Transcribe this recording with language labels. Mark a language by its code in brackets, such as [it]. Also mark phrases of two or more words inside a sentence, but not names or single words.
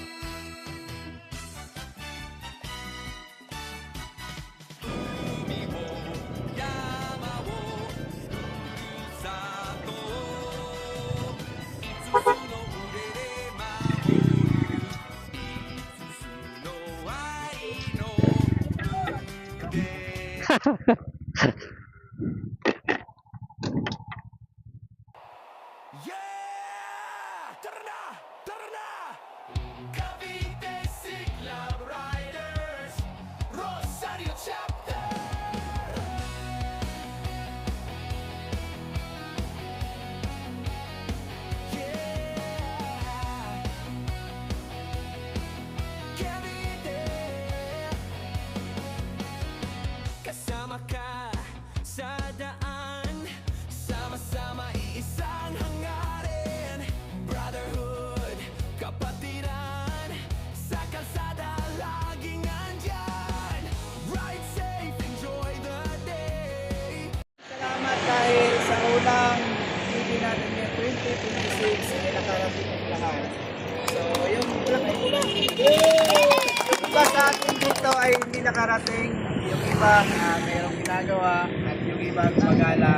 [ja] 海も山をふるさと5つの腕で守る5つの愛の腕Yeah! [tl] Tara na! Cavite Club Riders Rosario Chapter Yeah! Cavite Kasama ka sa daan Sama-sama iisang hangarin Brotherhood, kapatiran Sa kalsada laging andyan [en] Ride safe, enjoy the day [tl] Salamat dahil sa unang TV natin yung 2026 ay nakarating ang lahat. So, yung kulang. Yung iba sa atin dito ay hindi nakarating. Yung iba mayroong ginagawa at yung iba gumagala.